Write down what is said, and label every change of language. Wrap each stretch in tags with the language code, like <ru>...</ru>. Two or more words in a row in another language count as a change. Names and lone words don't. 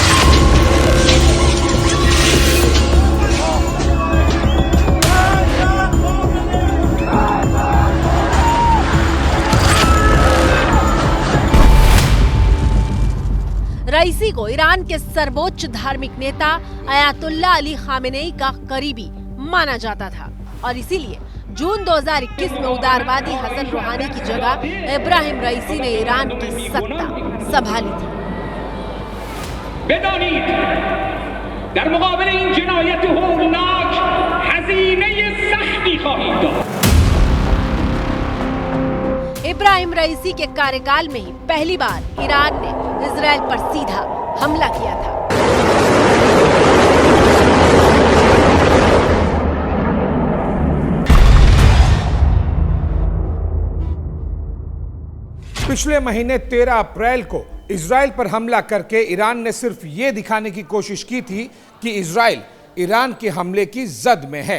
<hi>रईसी को ईरान के सर्वोच्च धार्मिक नेता अयातुल्लाह अली खामेनेई का करीबी माना जाता था और इसीलिए जून 2021 में उदारवादी हसन रूहानी की जगह इब्राहिम रईसी ने ईरान की सत्ता संभाली थी।</hi> <fa>در مقابل این جنایت هولناک هزینه سختی خواهید داد।</fa> <hi>इब्राहिम रईसी के कार्यकाल में ही पहली बार ईरान ने इजराइल पर सीधा हमला किया था। पिछले महीने 13 अप्रैल को इजराइल पर हमला करके ईरान ने सिर्फ ये दिखाने की कोशिश की थी कि इजराइल ईरान के हमले की जद में है।</hi>